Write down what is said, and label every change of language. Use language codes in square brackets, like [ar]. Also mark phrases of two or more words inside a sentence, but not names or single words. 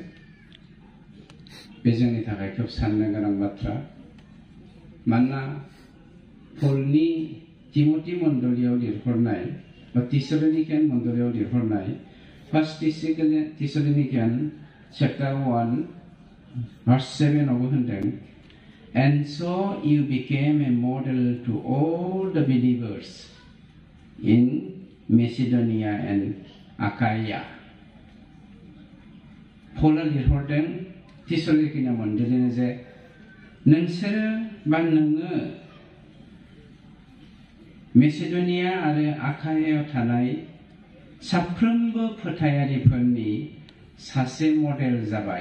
[brx] बे जोंनि थाखाय खोब साननो गोनां बाथ्रा। मानोना पलनि तिमथि मण्डलियाव लिरहरनाय बा थिसलनिकियान मण्डलियाव लिरहरनाय 1 थिसलनिकियान चैप्टार 1 verse 7 आवबो होनदों [en] and so you became a model to all the believers in Macedonia and Achaia। [brx] पला लिरहरदों थिसलनिकियान मण्डलिनो जे नोंसोरो बा नोङो मेसिडोनिया आरो आखायाव थानाय साफ्रोमबो फोथायारिफोरनि सासे मडेल जाबाय।